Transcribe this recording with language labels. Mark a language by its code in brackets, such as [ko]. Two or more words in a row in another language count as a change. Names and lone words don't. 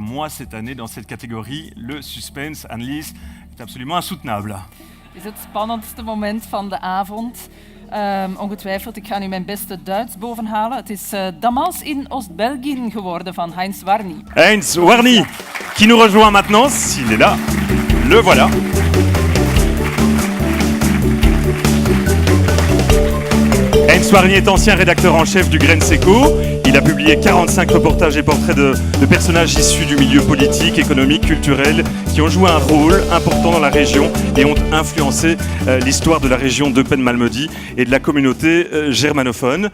[fr] moi, cette année, dans cette catégorie, le suspense, Annelies, est absolument insoutenable. [nl] Het is het spannendste moment van de avond. Ongetwijfeld, ik ga nu mijn beste Duits bovenhalen. Het is Damas in Oost-België geworden van Heinz Warny. Heinz Warny, [fr] qui nous rejoint maintenant, s'il est là. Le voilà. Heinz Warny est ancien rédacteur en chef du Grain Seco. Il a publié 45 reportages et portraits de personnages issus du milieu politique, économique, culturel, qui ont joué un rôle important dans la région et ont influencé l'histoire de la région d'Eupen-Malmedy et de la communauté germanophone.